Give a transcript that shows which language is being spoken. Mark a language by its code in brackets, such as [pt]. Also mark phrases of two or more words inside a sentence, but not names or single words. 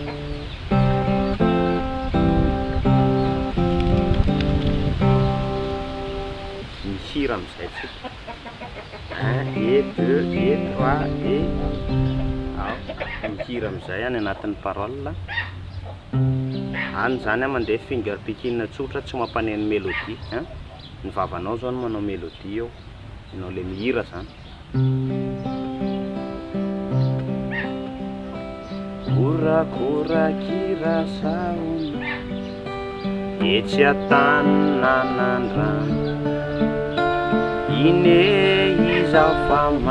[mg] mihira am'izay tsika [fr] 1 et 2 et 3 et [mg] ao mihira am'izay any anatin'ny parole any zany mandeha [en] finger picking [mg] tsotra tsy mampaneno mélodie ny vavanao zao no manao mélodie eo ianao le mihira zany korakorakira saona etsy atananandrano ine izaho fa